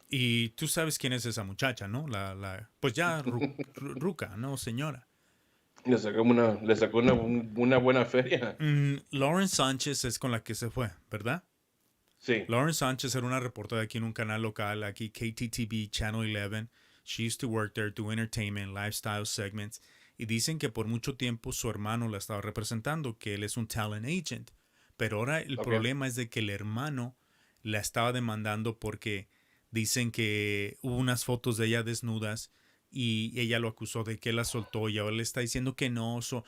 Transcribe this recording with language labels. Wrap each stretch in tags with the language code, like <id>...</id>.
<es>Y tú sabes quién es esa muchacha, ¿no? Pues ya ruca, ¿no, señora? Le sacó una buena feria. Lauren Sánchez es con la que se fue, ¿verdad? Sí, Lauren Sánchez era una reportera aquí en un canal local, aquí KTTV Channel 11.</es> <en>She used to work there, do entertainment, lifestyle segments.</en> <es>Y dicen que por mucho tiempo su hermano la estaba representando, que él es un talent agent. Pero ahora el ok. problema es de que el hermano la estaba demandando porque dicen que hubo unas fotos de ella desnudas y ella lo acusó de que la soltó y ahora le está diciendo que no.</es>